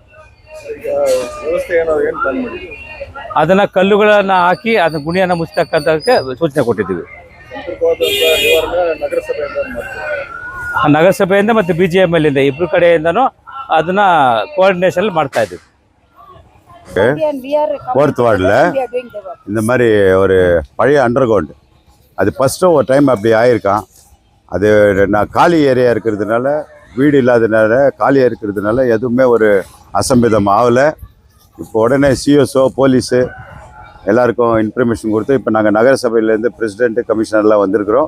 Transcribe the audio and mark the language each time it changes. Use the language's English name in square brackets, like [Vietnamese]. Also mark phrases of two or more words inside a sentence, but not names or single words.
[Kannada] ಅದನ್ನು ಕಲ್ಲುಗಳನ್ನು ಹಾಕಿ ಅದನ್ನ ಗುಣಿಯನ್ನು ಮುಚ್ಚತಕ್ಕಂಥಕ್ಕೆ ಸೂಚನೆ ಕೊಟ್ಟಿದ್ದೀವಿ. ನಗರಸಭೆಯಿಂದ ಮತ್ತು BGML ಇಂದ ಇಬ್ಬರು ಕಡೆಯಿಂದನೂ ಅದನ್ನ கோஆர்டினேஷன் ಮಾಡ್ತಾ ಇದ್ದೀವಿ. [Tamil] 4th வார்டில் இந்த மாதிரி ஒரு பழைய அண்டர் கிரவுண்டு அது ஃபஸ்ட்டு ஒரு டைம் அப்படி ஆயிருக்கான். அது நான் காலி ஏரியா இருக்கிறதுனால, வீடு இல்லாததுனால, காலியாக இருக்கிறதுனால எதுவுமே ஒரு அசம்பிதம் ஆகலை. இப்போ உடனே சிஎஸ்ஓ, போலீஸு எல்லாருக்கும் இன்ஃபர்மேஷன் கொடுத்து இப்போ நாங்கள் நகரசபையிலேருந்து பிரசிடெண்ட்டு, கமிஷனர்லாம் வந்திருக்கிறோம்.